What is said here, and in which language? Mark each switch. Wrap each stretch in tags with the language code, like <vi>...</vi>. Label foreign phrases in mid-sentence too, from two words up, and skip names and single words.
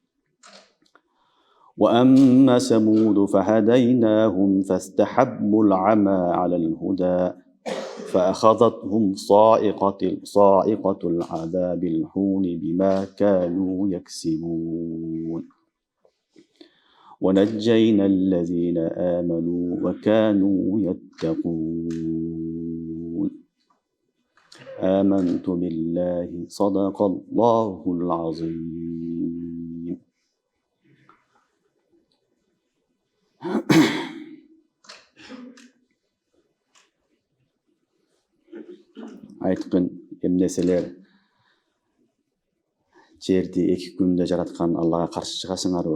<ar>وأما ثمود فهديناهم فاستحبوا العمى على الهدى فأخذتهم صاعقة العذاب الهون بما كانوا يكسبون. ونجينا الذين آمنوا وكانوا يتقون. آمنت بالله صدق الله العظيم.</ar> <ky>Айтқын эмнеселер жерди 2 күндө жараткан Аллага каршы чыгасыңарбы?</ky>